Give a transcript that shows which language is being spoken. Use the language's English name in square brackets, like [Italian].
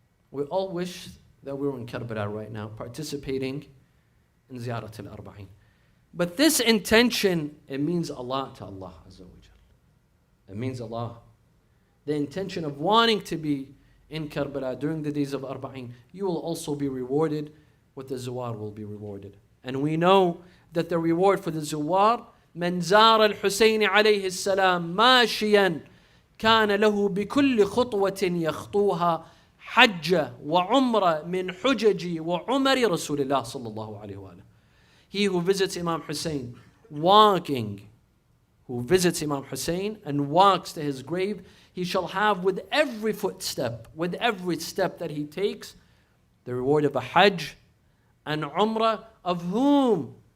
[English] We all wish that we were in Karbala right now, participating in Ziyarat Al-Arba'een. But this intention, it means a lot to Allah Azza wa Jal. It means a lot. The intention of wanting to be in Karbala during the days of Arba'een, you will also be rewarded what the Zuwar will be rewarded. And we know that the reward for the Zuwar, [Arabic] من زار الحسين عليه السلام ماشيا كان له بكل خطوة يخطوها حجة وعمرة من حجج وعمر رسول الله صلى الله عليه وآله. [English] He who visits Imam Hussein walking, who visits Imam Hussein and walks to his grave, he shall have with every footstep, with every step that he takes, the reward of a Hajj and Umrah of whom?